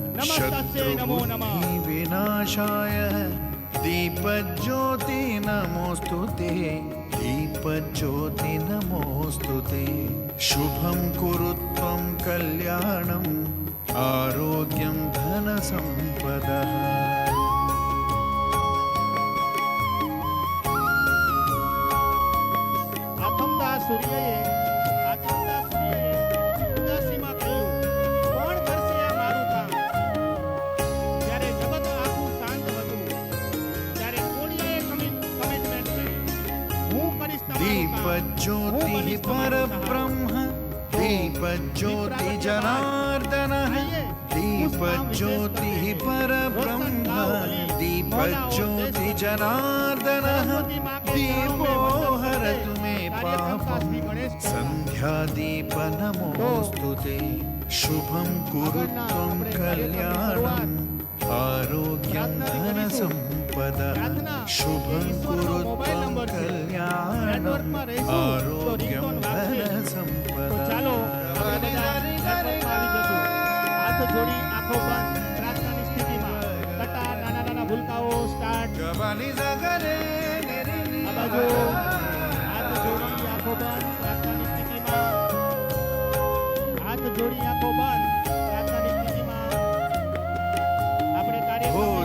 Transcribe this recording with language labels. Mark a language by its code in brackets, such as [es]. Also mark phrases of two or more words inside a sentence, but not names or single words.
[sa] शत्रुबुद्धिविनाशाय दीपज्योति नमोऽस्तु ते दीपज्योति नमोऽस्तु ते शुभं कुरुत्वं कल्याणम् आरोग्यं धनसम्पदः [gu] આથમતા સૂર્યએ ઉદાસીમાં કહ્યું કોણ કરશે આ મારું કામ જ્યારે જગત આખું શાંત હતું ત્યારે કોણીએ કમિટમેન્ટ કરી હું કરીશ [sa] दीपज्योतिः परब्रह्म दीपज्योति जनार्दनः दीपज्योतिः परब्रह्म दीपज्योति जनार्दनः दीपो हरतु मे पापं सन्ध्यादीप नमोऽस्तु ते शुभं कुरुत्वं कल्याणम् आरोग्यं धनसम्पदः शुभं कुरुत्वं कल्याणम् आरोग्यं धनसम्पदः [gu] ચાલો હાથ જોડી આંખો બંધ પ્રાર્થનાની સ્થિતિમાં કટાર નાના નાના ભૂલકાઓ સ્ટાર્ટ આ બાજુ હાથ જોડી આંખો બંધ પ્રાર્થનાની સ્થિતિમાં હાથ જોડી આંખો બંધ પ્રાર્થનાની સ્થિતિમાં આપણે ओ કાર્ય